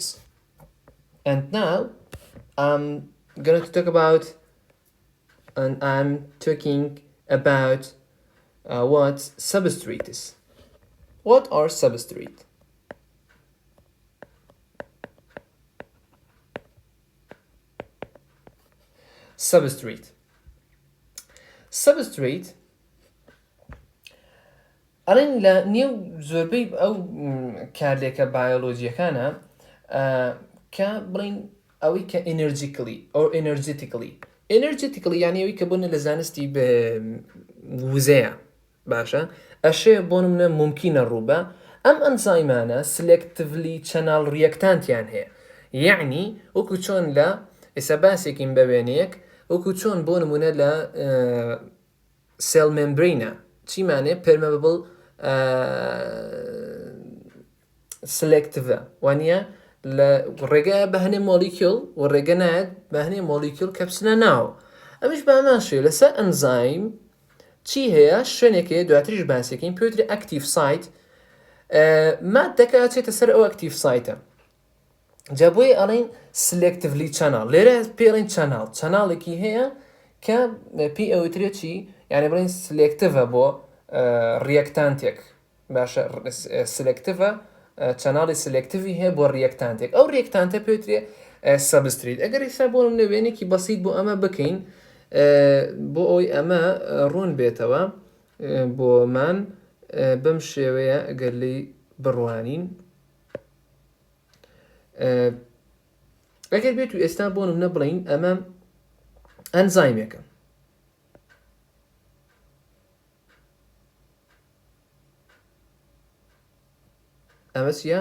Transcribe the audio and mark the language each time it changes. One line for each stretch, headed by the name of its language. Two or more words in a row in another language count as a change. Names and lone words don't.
English: And now I'm going to talk about what substrate is. What are substrate? Substrate
Central Kurdish: ئەڵێن لە نێو زۆربەی ئەو کارلێکە بایۆلۆجیەکانە کە بڵین ئەوەی کە energetically یعنی ئەوەی کە بۆنە لە زانستی بە وزەیە باشە ئەشێ بۆ نمونە ممکنە ڕووبە ئەم ئەنزایمانە
English: selectively channel
Central Kurdish: ریەکتانتیان هەیە یعنی وەکو چۆن لە ئێستا باسێکین بە وێنەیەک وەکو چۆن بۆ نمونە لە
English: cell membrane
Central Kurdish: چیمانێ permeable selective وانە لە ڕێگە بە هەنێ مۆلیکیۆل و ڕێگە نایەت بە هەنێ مۆلیکیۆل کە بچنە ناو ئەمیش باماشێ لەسەر ئەنزایم چی هەیە شوێنێکەیە دواتریش باسێکین پێوتری
English: active site
Central Kurdish: مادەکە چێتە سەر ئەو
English: active site
Central Kurdish: جا بۆیە ئەڵێن
English: selectively channel
Central Kurdish: لێرە پێڵێن چەناڵێکی هەیە کە پێی ئەوترێت چی یعنی بڵین سلێکتڤە بۆ ریەکتانتێک باشە سلێکتڤە چەناڵی سلێکتیڤی هەیە بۆ ریەکتانتێک ئەو ریەکتانتە پێوترێ سەبستریت ئەگەر ئێستا بۆم لە وێنێکی بەسیط بۆ ئەمە بکەین بۆ ئەوی ئەمە ڕوون بێتەوە بۆمان بەم شێوەیە ئەگەر لی بڕوانین ئەگەر بێت و ئێستا بۆ نمونە بڵین ئەمە ئەنزایمێکە ئەمە چیە؟